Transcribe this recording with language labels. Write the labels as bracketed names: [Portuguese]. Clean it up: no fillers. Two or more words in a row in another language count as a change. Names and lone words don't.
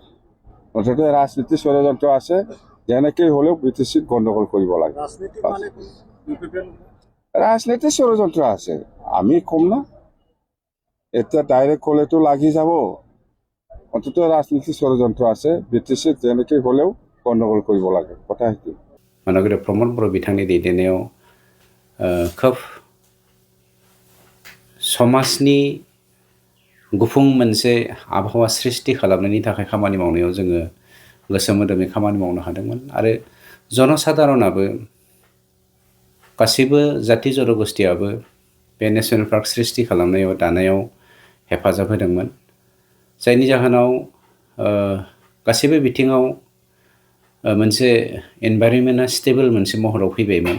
[Assamese] মুঠতে ৰাজনীতিৰ ষড়যন্ত্ৰ আছে, যেনেকৈ হ'লেও বিটিচিত গণ্ডগোল কৰিব লাগে। ৰাজনীতিৰ ষড়যন্ত্ৰ আছে, আমি কম না। এতিয়া ডাইৰেক্ট হলেতো লাগি যাব। অন্ততঃ ৰাজনীতিৰ ষড়যন্ত্র আছে, বিটিচিত যেনেকৈ হলেও গণ্ডগোল কৰিব লাগে, কথা সেইটো। [Bodo] मानगुरि प्रमद बर' बिथांनि दैदेननायाव खोब समाजनि गुफुं मोनसे आबहावा सृष्टि खालामनायनि थाखाय खामानि मावनायाव जोङो गोसो मोदोमै खामानि मावनो हादोंमोन। आरो जनसाधारणाबो गासैबो जाति जनगोष्ठियाबो बे [English] national park [Bodo] सृष्टि खालामनायाव दानायाव हेफाजाब होदोंमोन, जायनि जाहोनाव गासैबो बिथिङाव मोनसे एनभाइरनमेन्टआ स्टेबल मोनसे महराव फैबायमोन।